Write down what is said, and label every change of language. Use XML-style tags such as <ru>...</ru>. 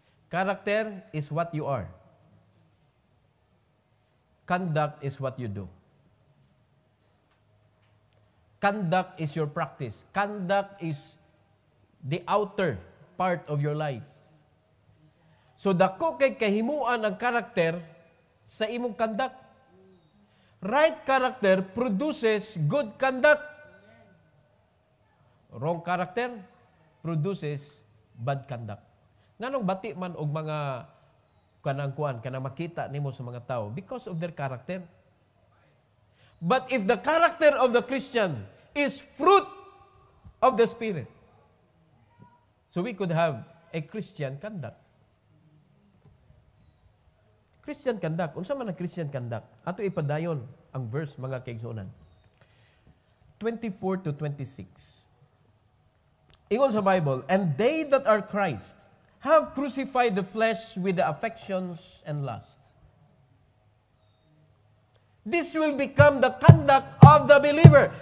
<en>Character is what you are. Conduct is what you do. Conduct is your practice. Conduct is the outer part of your life.</en> <ceb>So dako kay kahimuan ang karakter sa imong conduct.</ceb> <en>Right character produces good conduct. Wrong character produces bad conduct.</en> <ceb>Nganong bati man og mga kanang makita nimo sa mga tao</ceb> <en>because of their character. But if the character of the Christian is fruit of the Spirit, so we could have a Christian conduct. Christian conduct.</en> <ceb>Unsa man ang</ceb> <en>Christian conduct?</en> <ceb>Ato ipadayon ang verse, mga kaigsuonan.</ceb> <en>24 to 26.</en> <ceb>Ingon sa Bible,</ceb> <en>"And they that are Christ have crucified the flesh with the affections and lusts. This will become the conduct of the believer."</en>